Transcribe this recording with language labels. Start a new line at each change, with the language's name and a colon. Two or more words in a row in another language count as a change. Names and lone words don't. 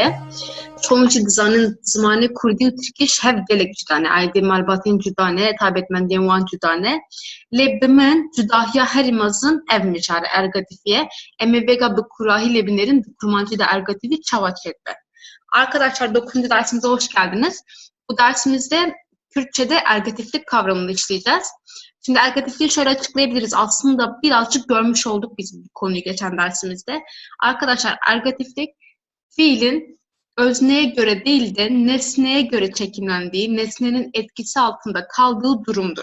Kurdish: Çoğun jî dizanin zimanê Kurdî û Tirkiş hev gelek cuda ne, aydê malbatên cuda ne, taybetmendiyên wan cuda ne. Lê bi min cudahiya herî mezin ev mişare ergetiviye. Em ê vêga bi kurahî lê binerin di kurmancî de ergetivî çawa çêdibe.
Turkish: Arkadaşlar 9. dersimize hoş geldiniz. Bu dersimizde Kürtçe'de ergatiflik kavramını işleyeceğiz. Şimdi ergatifliği şöyle açıklayabiliriz. Aslında birazcık görmüş olduk biz bu konuyu geçen dersimizde. Arkadaşlar ergatiflik fiilin özneye göre değil de nesneye göre çekimlendiği, nesnenin etkisi altında kaldığı durumdur.